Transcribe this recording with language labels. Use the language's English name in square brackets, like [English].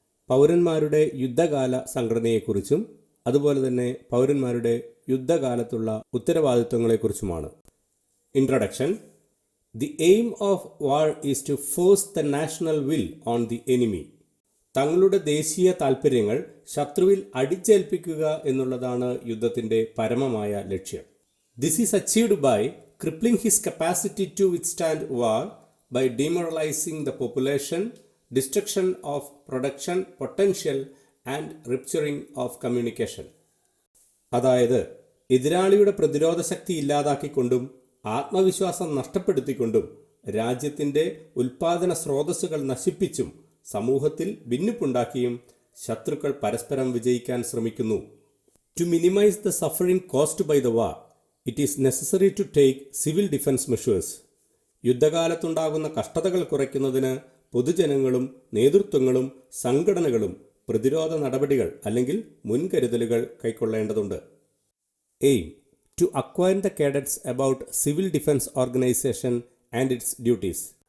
[Malayalam] പൗരന്മാരുടെ യുദ്ധകാല സംഘടനയെക്കുറിച്ചും അതുപോലെ തന്നെ പൗരന്മാരുടെ യുദ്ധകാലത്തുള്ള ഉത്തരവാദിത്വങ്ങളെക്കുറിച്ചുമാണ്. Introduction. [English] The aim of war is to force the national will on the enemy. [Malayalam] തങ്ങളുടെ ദേശീയ താൽപ്പര്യങ്ങൾ ശത്രുവിൽ അടിച്ചേൽപ്പിക്കുക എന്നുള്ളതാണ് യുദ്ധത്തിൻ്റെ പരമമായ ലക്ഷ്യം. [English] This is achieved by crippling his capacity to withstand war by demoralizing the population, destruction of production potential and rupturing of communication. [Malayalam] അതായത് എതിരാളിയുടെ പ്രതിരോധ ശക്തി ഇല്ലാതാക്കിക്കൊണ്ടും ആത്മവിശ്വാസം നഷ്ടപ്പെടുത്തിക്കൊണ്ടും രാജ്യത്തിൻ്റെ ഉൽപാദന സ്രോതസ്സുകൾ നശിപ്പിച്ചും സമൂഹത്തിൽ ഭിന്നിപ്പുണ്ടാക്കിയും ശത്രുക്കൾ പരസ്പരം വിജയിക്കാൻ ശ്രമിക്കുന്നു. [English] To minimize the suffering caused by the war, it is necessary to take civil defense measures. [Malayalam] യുദ്ധകാലത്തുണ്ടാകുന്ന കഷ്ടതകൾ കുറയ്ക്കുന്നതിന് പൊതുജനങ്ങളും നേതൃത്വങ്ങളും സംഘടനകളും പ്രതിരോധ നടപടികൾ അല്ലെങ്കിൽ മുൻകരുതലുകൾ കൈക്കൊള്ളേണ്ടതുണ്ട്. [English] Aim to acquire the cadets about civil defence organisation and its duties.